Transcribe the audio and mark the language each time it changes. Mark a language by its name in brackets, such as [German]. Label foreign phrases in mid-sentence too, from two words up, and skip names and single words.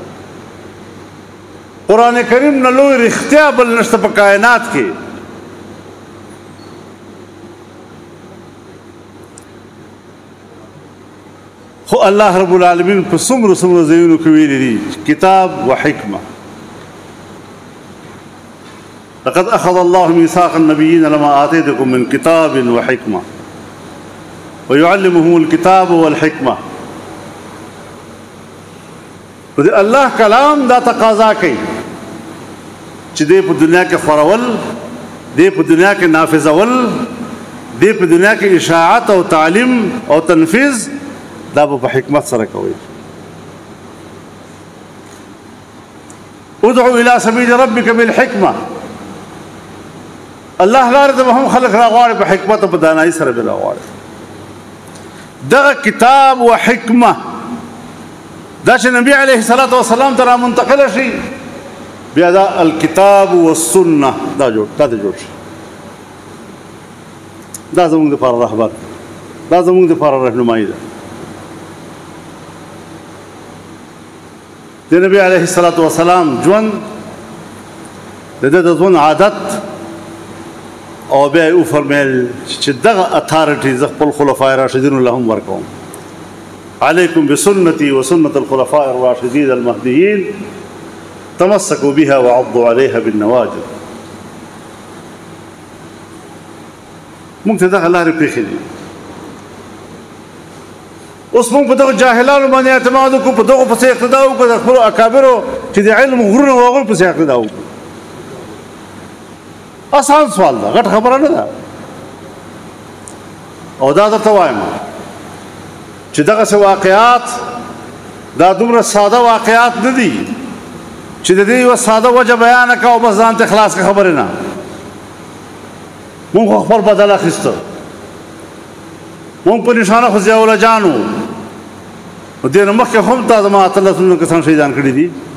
[Pashto] قرآن کریم نه لوی رښتیا بل نشته په کائنات کې خو [Arabic] الله رب العالمین [Pashto] په څومره ځایونو کې ویلي دي [Arabic] کتاب و حکمه لقد أخذ الله ميثاق النبيين لما آتيتكم من كتاب وحكمة ويعلمهم الكتاب والحكمة [Pashto] الله کلام دا تقاضا کوي چې دې په دنیا کې خورول دې په دنیا کې نافذول دې په دنیا کې اشاعت او تعلیم او تنفيذ دا په حکمت سره کوي [Arabic] ادعو الى سبيل ربك بالحكمه [Pashto] الله لاره ته هم خلق راغواړي په حکمت او په دانایي سره به راغواړي دغه کتاب او حکمه دا چې نبی [Arabic] علیه الصلاۃ والسلام [Pashto] ته منتقل شي بیا دا [Arabic] الکتاب والسنه [Pashto] دا جوړ شي دا زموږ لپاره رهبر دا زموږ لپاره رهنمایي ده د نبی [Arabic] علیه الصلاۃ والسلام [Pashto] ژوند د ژوند عادت او بیا یې وفرمیل چې دغه اتھارټي زه خپل خلفای راشدینو له هم ورکوم [Arabic] علیکم بسنتي وسنة الخلفاء الراشدین المهدیین تمسكوا بها وعضوا عليها بالنواجذ [Pashto] موږ ته دغه لارې پرېښې دي اوس موږ په دغه جاهلانو باندې اعتماد وکړو په دغو پسې اقتدا وکړو د خپلو اکابرو چې د علم غرونه و هغوی پسې اقتدا وکړو آسان سوال ده غټ خبره نه ده او دا درته وایم چې دغسې واقعات دا دومره ساده واقعات نه دي چې د دې یوه ساده وجه بیانه کړه او بس ځان ته خلاص کړه خبرې نه مونږ خو خپل بدل اخیسته مونږ په نشانه خو ضیاء الله جان وو نو دې نه مخکې هم تا زما اتلس کسان شهیدان کړي دي